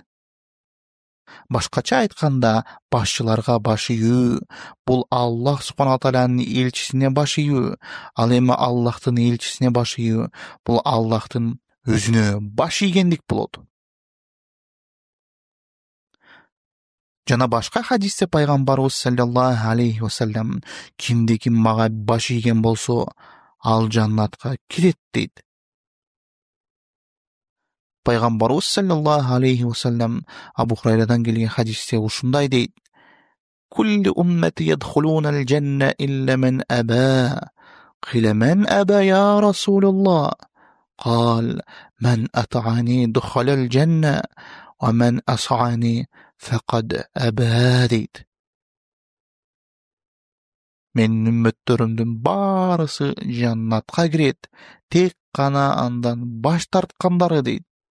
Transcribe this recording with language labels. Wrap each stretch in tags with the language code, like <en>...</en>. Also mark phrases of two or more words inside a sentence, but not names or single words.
<ky>Башкача айтканда, башчыларга баш ийүү бул Аллах субхана таалянын элчисине баш ийүү. Ал эми Аллахтын элчисине баш ийүү бул Аллахтын өзүнө баш ийгендик болот. Жана башка хадисте пайгамбарыбыз</ky> <ar>صلى الله عليه وسلم:</ar> <ky>"Кимде-ким мага баш ийген болсо, ал жаннатка кирет" дейт. Пайгамбарыбыз</ky> <ar>صلى الله عليه وسلم</ar> <ky>Абу Хурайрадан келген хадисте ушундай дейт:</ky> <ar>"كل أمتي يدخلون الجنة إلا من أبى. قيل من أبى يا رسول الله? قال من أطاعني دخل الجنة ومن عصاني فقد أبى" deyt.</ar> <ky>Менин үммөттөрүмдүн баарысы жаннатка кирет, тек гана андан баш тарткандары дейт.</ky>